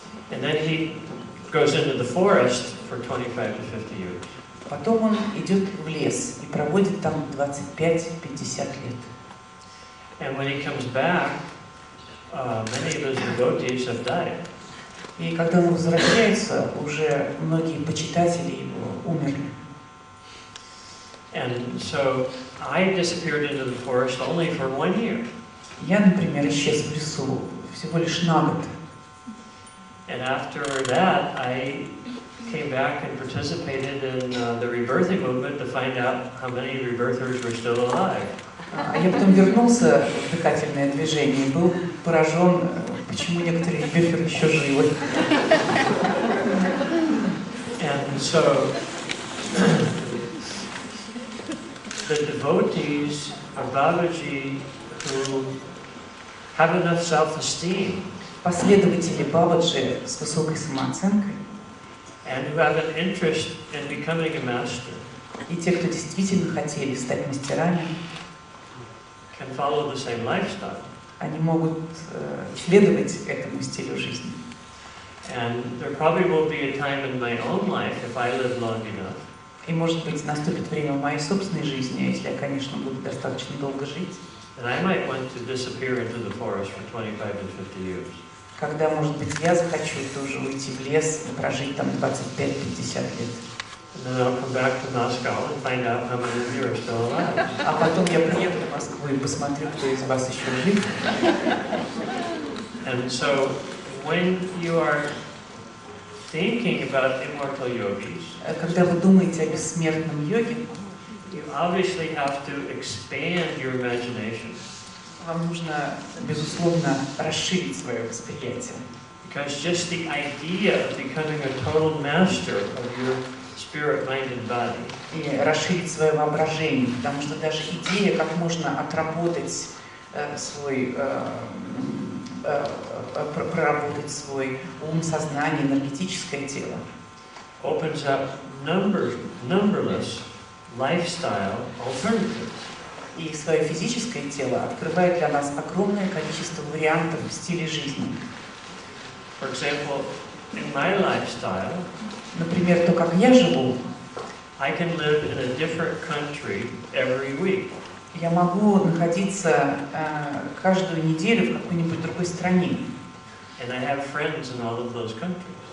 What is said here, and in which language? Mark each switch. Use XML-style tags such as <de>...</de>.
<en>And then he goes into the forest for 25 to 50 years.</en> <ru>Потом он идет в лес и проводит там 25-50 лет.</ru> <en>And when he comes back, many of his devotees have died.</en> <ru>И когда он возвращается, уже многие почитатели его умерли.</ru> <en>And so I disappeared into the forest only for 1 year.</en> <ru>Я, например, исчез в лесу всего лишь на год.</ru> <en>And after that, I came back and participated in the rebirthing movement to find out how many rebirthers were still alive.</en> <ru>Я потом вернулся в дыхательное движение и был поражен, почему некоторые ребёферы еще живы.</ru> <en>And so the devotees of Babaji who have enough self-esteem</en> <ru>Последователи Бабаджи с высокой самооценкой</ru> <en>and who have an interest in becoming a master</en> <ru>и те, кто действительно хотели стать мастерами,</ru> <en>can follow the same lifestyle.</en> <ru>они могут следовать этому стилю жизни.</ru> <en>And there probably will be a time in my own life, if I live long enough,</en> <ru>И, может быть, наступит время в моей собственной жизни, если я, конечно, буду достаточно долго жить,</ru> <en>and I might want to disappear into the forest for 25 to 50 years.</en> <ru>когда, может быть, я захочу тоже уйти в лес и прожить там 25-50 лет.</ru> <en>And then I'll come back to Moscow and find out how many of you are still alive.</en> <ru>А потом я приеду в Москву и посмотрю, кто из вас еще жив.</ru> <en>And so, when you are thinking about immortal yogis,</en> <ru>Когда вы думаете о бессмертном йоге,</ru> <en>you obviously have to expand your imagination.</en> <ru>вам нужно, безусловно, расширить свое восприятие.</ru> <en>Because just the idea of becoming a total master of your spirit, mind and body</en> <ru>И расширить свое воображение, потому что даже идея, как можно отработать проработать свой ум, сознание, энергетическое тело,</ru> <en>opens up numberless lifestyle alternatives.</en> <ru>и свое физическое тело открывает для нас огромное количество вариантов стилей жизни.</ru> <en>For example, in my lifestyle,</en> <ru>Например, то, как я живу,</ru> <en>I can live in a different country every week.</en> <ru>я могу находиться каждую неделю в какой-нибудь другой стране.</ru> <en>And I have friends in all of those countries.</en>